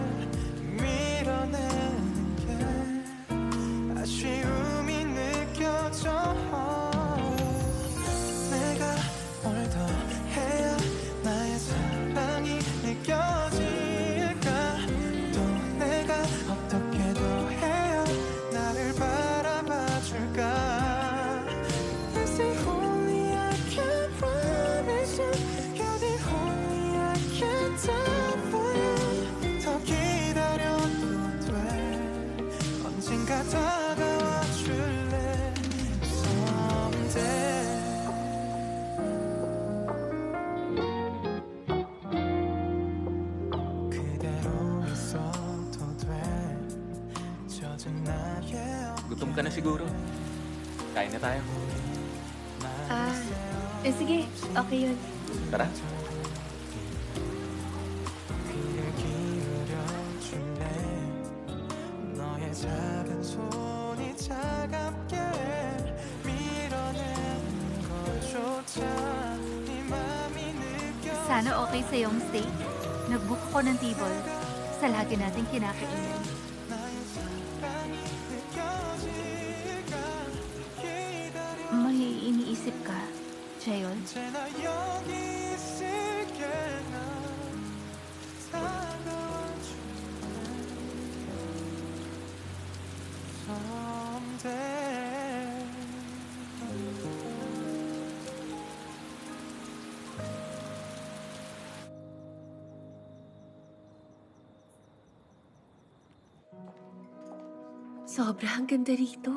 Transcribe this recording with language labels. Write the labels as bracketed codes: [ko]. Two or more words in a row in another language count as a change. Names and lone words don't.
[ko] 밀어내는 게 아쉬움이 느껴져 내가 뭘 더 해야 나의 사랑이 느껴질까 또 내가 어떻게 더 해야 나를 바라봐 줄까 [en] Is it only I can promise you You're the only I can die for you [ko] 더 기다려도 돼 언젠가 다가와 줄래 Someday 그대로 있어도 돼 젖은 나의 [tl] Gutom ka na siguro. Kain na tayo. Sige. Okay yun. Tara. [ko] 귀를 기울여 줄래 너의 작은 손이 차갑게 밀어내는 것조차 네 맘이 느껴 [tl] Sana okay sa iyong stay. Nag-book ako ng table sa lagi nating kinakainan. [ko] 나의 사랑이 느껴질까 기다려 [tl] May iniisip ka, Jayon? [ko] 언제나 여기 있을게 난 다가와 줄래 Someday [tl] Sobrang ganda rito.